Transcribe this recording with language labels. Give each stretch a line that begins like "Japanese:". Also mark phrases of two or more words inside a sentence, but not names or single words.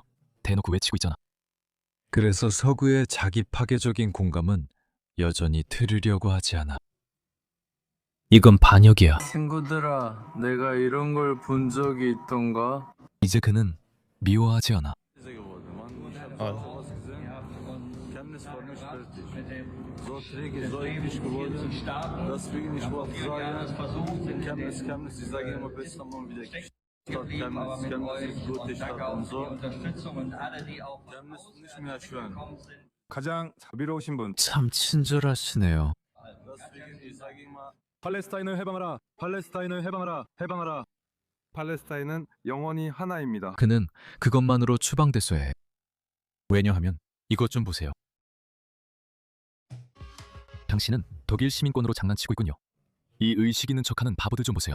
Korean: 대놓고 외치고 있잖아. 그래서 서구의 자기 파괴적인 공감은 여전히 들으려고 하지 않아. 이건 반역이야. 친구들아, 내가 이런 걸 본 적이 있던가? 이제 그는 미워하지 않아.
German: Chemnitz war nicht fertig. So träge, so eklig geworden. Deswegen ich wollte sagen, Chemnitz, ich sage immer bis tamam wieder Stadt Chemnitz ist gute Stadt und so. Chemnitz nicht mehr schön.
Korean: 가장 자비로우신 분. 참 친절하시네요.
German: Deswegen ich sage immer,
Korean: 팔레스타인을 해방하라. 팔레스타인을 해방하라. 해방하라. 팔레스타인은 영원히 하나입니다. 그는 그것만으로 추방됐어야 해. 왜냐하면 이것 좀 보세요. 당신은 독일 시민권으로 장난치고 있군요. 이 의식 있는 척하는 바보들 좀 보세요.